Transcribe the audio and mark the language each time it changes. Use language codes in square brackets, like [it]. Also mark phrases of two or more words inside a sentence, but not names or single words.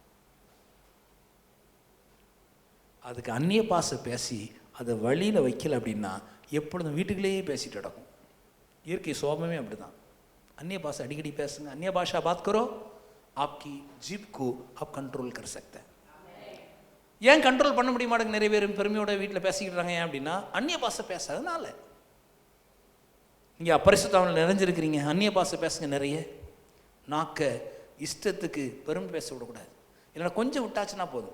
[ta] அதுக்கு அந்நிய பாஷை பேசி அதை வழியில் வைக்கல அப்படின்னா எப்பொழுதும் வீட்டுக்குள்ளேயே பேசிட்டு கிடக்கும். இயற்கை சோபமே அப்படி தான். [hi] अन्य भाषा [ta] अடிக்கடி பேசுங்க. [hi] अन्य भाषा बात करो, आपकी जीभ को आप कंट्रोल कर सकते हैं. [ta] ஏன் கண்ட்ரோல் பண்ண முடிய மாட்டேங்க? நிறைய பேர் பெருமையோட வீட்டில் பேசிக்கிட்டு இருக்காங்க. ஏன் அப்படின்னா அந்நிய பாஷை பேசாதனால. நீங்கள் பரிசுத்தாவில் நிறைஞ்சிருக்கிறீங்க, அந்நிய பாஷை பேசுங்க நிறைய. நாக்க இஷ்டத்துக்கு பெருமை பேச விடக்கூடாது. இல்லைன்னா கொஞ்சம் விட்டாச்சுன்னா போதும்.